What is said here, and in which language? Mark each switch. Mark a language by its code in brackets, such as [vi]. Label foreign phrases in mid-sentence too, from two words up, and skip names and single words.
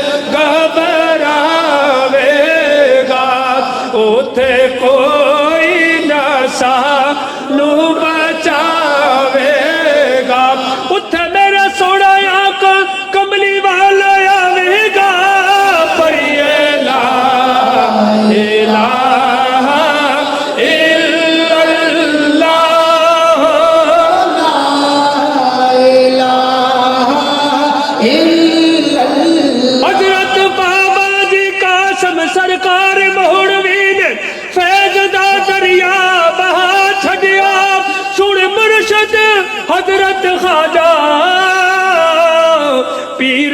[pa] گھبراوے گا اوتھے کوئی نہ سانوں بچاوے گا اوتھے میرا سوہنا آقا کملی والا آوے گا پڑھیے [ar] لا إله إلا الله [pa] حضرت بابا جی قاسم سرکار موہڑوی نے فیض دا دریا بہا چھڈیا سن مرشد حضرت خواجہ پیر